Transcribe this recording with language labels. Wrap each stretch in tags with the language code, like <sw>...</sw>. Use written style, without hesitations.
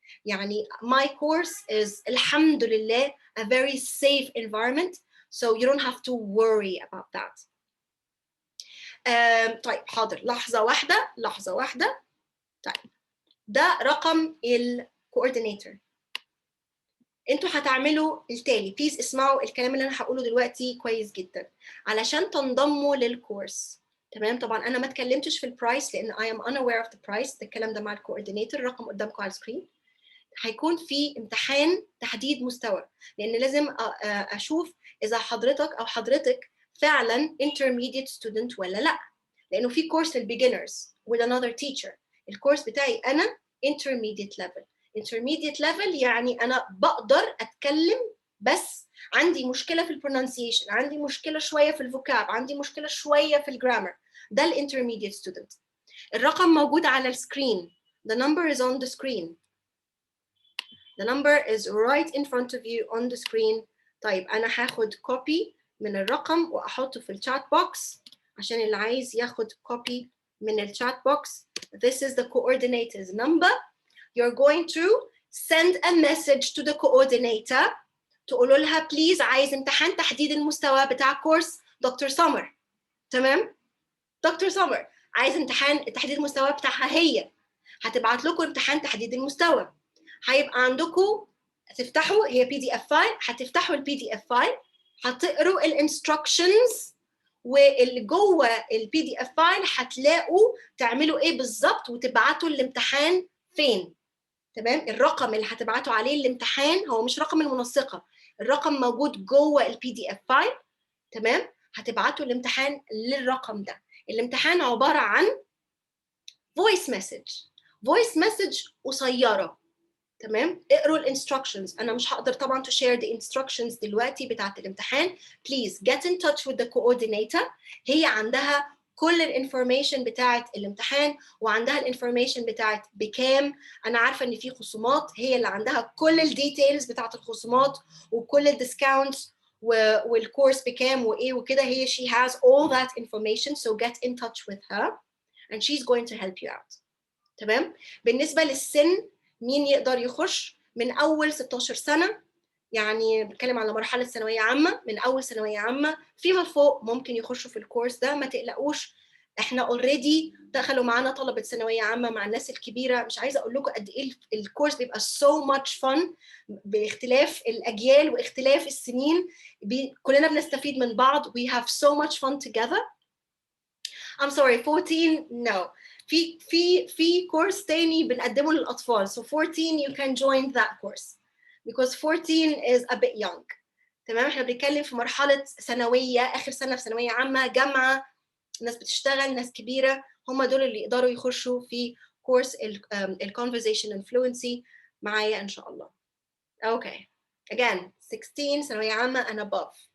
<en>يعني my course is</en> <ar>الحمد لله</ar> <en>a very safe environment, so you don't have to worry about that.</en> <ar>طيب حاضر، لحظة واحدة. طيب ده رقم الكوردينيتور. انتوا هتعملوا التالي، بليز اسمعوا الكلام اللي انا هقوله دلوقتي كويس جدا علشان تنضموا للكورس تمام. طبعا انا ما اتكلمتش في البرايس لان</ar> <en>I am unaware of the price،</en> <ar>ده الكلام ده مع الكوردينيتور، الرقم قدامكم على السكرين. هيكون في امتحان تحديد مستوى، لان لازم اشوف اذا حضرتك او حضرتك فعلا</ar> <en>intermediate student</en> <ar>ولا لا، لانه في كورس لل</ar> <en>beginners with another teacher.</en> <ar>الكورس بتاعي انا</ar> <en>intermediate level.</en> <ar>intermediate level يعني انا بقدر اتكلم، بس عندي مشكله في البرونانسيشن، عندي مشكله شويه في الفوكاب، عندي مشكله شويه في الجرامر. ده الانترميديت ستودنت. الرقم موجود على السكرين.</ar> <en>The number is on the screen. The number is right in front of you on the screen.</en> <ar>طيب انا هاخد كوبي من الرقم واحطه في الشات بوكس عشان اللي عايز ياخد كوبي من الشات بوكس.</ar> <en>This is the coordinator's number. You're going to send a message to the coordinator</en> <ar>تقولوا لها بليز عايز امتحان تحديد المستوى بتاع كورس دكتور سمر. تمام؟ دكتور سمر عايز امتحان تحديد المستوى بتاعها، هي هتبعت لكم امتحان تحديد المستوى. هيبقى عندكم تفتحوا، هي PDF فايل، هتفتحوا الPDF فايل، هتقروا الانستراكشنز، واللي جوه الPDF فايل هتلاقوا تعملوا ايه بالظبط وتبعتوا الامتحان فين. تمام؟ الرقم اللي هتبعتوا عليه الامتحان هو مش رقم المنسقه، الرقم موجود جوه الPDF فايل. تمام؟ هتبعتوا الامتحان للرقم ده. الامتحان عباره عن voice message قصيره. تمام؟ اقروا الانستراكشنز. انا مش هقدر طبعا</ar> <en>to share the instructions</en> <ar>دلوقتي بتاعت الامتحان.</ar> <en>please get in touch with the coordinator.</en> <ar>هي عندها كل الانفورميشن بتاعت الامتحان، وعندها الانفورميشن بتاعت بكام. انا عارفه ان في خصومات، هي اللي عندها كل الديتيلز بتاعت الخصومات وكل الديسكاونتس والكورس بكام وايه وكده.</ar> <en>هي she has all that information, so get in touch with her and she's going to help you out.</en> <ar>تمام؟ بالنسبه للسن، مين يقدر يخش؟ من اول 16 سنه، يعني بتكلم على مرحله ثانويه عامه، من اول ثانويه عامه فيما فوق ممكن يخشوا في الكورس ده. ما تقلقوش، احنا اوريدي دخلوا معانا طلبه ثانويه عامه مع الناس الكبيره. مش عايزه اقول لكم قد ايه الكورس بيبقى</ar> <en>so much fun</en> <ar>باختلاف الاجيال واختلاف السنين. كلنا بنستفيد من بعض.</ar> <en>we have so much fun together. I'm sorry 14 no.</en> <ar>في كورس تاني بنقدمه للاطفال.</ar> <en>so 14 you can join that course because 14 is a bit young.</en> <ar>تمام؟ احنا بنتكلم في مرحله ثانويه، اخر سنه في ثانويه عامه، جامعه، ناس بتشتغل، ناس كبيره، هم دول اللي يقدروا يخشوا في كورس ال</ar> <en>conversational fluency</en> <ar>معايا ان شاء الله.</ar> <en>okay again 16</en> <ar>ثانويه عامه</ar> <en>and above.</en>